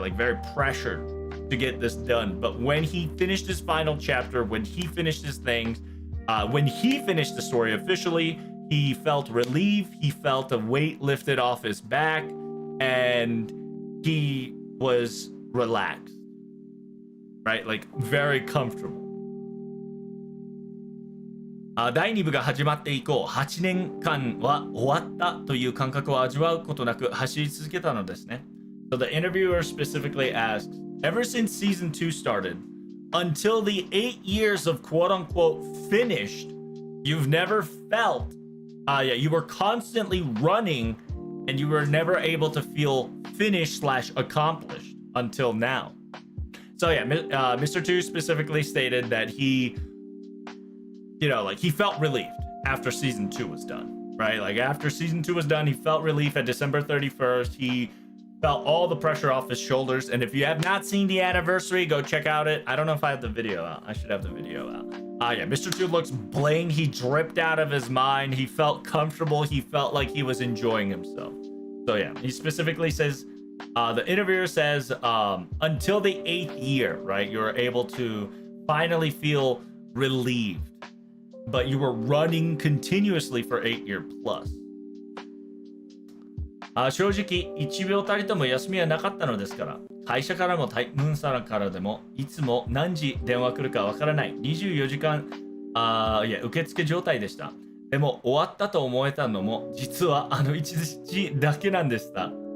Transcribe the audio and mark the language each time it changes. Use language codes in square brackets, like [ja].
[en] Like very pressured to get this done. But when he finished his final chapter, when he finished his things, when he finished the story officially, he felt relief, he felt a weight lifted off his back, and he was relaxed, right? Like very comfortable. [ja] 第2部が始まって以降、8年間は終わったという感覚を味わうことなく走り続けたのですね。 [en] So the interviewer specifically asks, ever since season 2 started, until the 8 years of quote-unquote finished, you've never felt, you were constantly running and you were never able to feel finished/accomplished until now. So yeah, Mr. 2 specifically stated that he felt relieved after season 2 was done, right? Like after season 2 was done, he felt relief at December 31st. He felt all the pressure off his shoulders. And if you have not seen the anniversary, go check out it. I don't know if I have the video out. I should have the video out. Yeah, Mr. 2 looks bling. He dripped out of his mind. He felt comfortable. He felt like he was enjoying himself. So yeah, he specifically says, the interviewer says, until the 8th year, right, you were able to finally feel relieved. But you were running continuously for 8 years plus. [ja] 正直1秒たりとも休みはなかったのですから、会社からもタイムーンさんからでもいつも何時電話来るかわからない24時間受付状態でした。でも終わったと思えたのも実は1日だけなんでした。